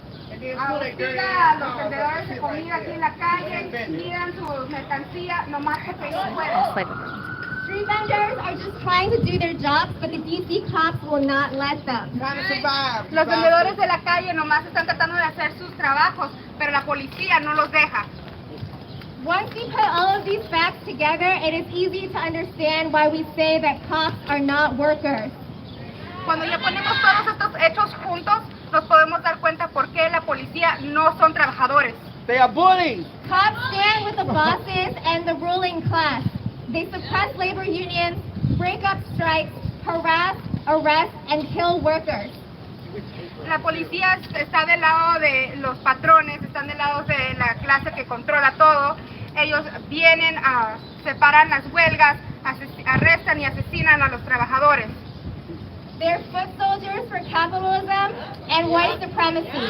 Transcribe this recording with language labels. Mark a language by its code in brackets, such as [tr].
[es] Obliga a los vendedores de comida aquí en la calle, tiran su mercancía, nomás porque ellos pueden. [en] Street vendors are just trying to do their jobs, but the DC cops will not let them. [es] Los vendedores de la calle nomás están tratando de hacer sus trabajos, pero la policía no los deja. [en] Once we put all of these facts together, it is easy to understand why we say that cops are not workers. [es] Cuando ya ponemos todos estos hechos juntos, nos podemos dar cuenta por qué la policía no son trabajadores. [en] They are bullies. Cops stand with the bosses and the ruling class. They suppress labor unions, break up strikes, harass, arrest, and kill workers. [es] La policía está del lado de los patrones, están del lado de la clase que controla todo. Ellos vienen, separan las huelgas, arrestan y asesinan a los trabajadores. [en] They're foot soldiers for capitalism and white supremacy.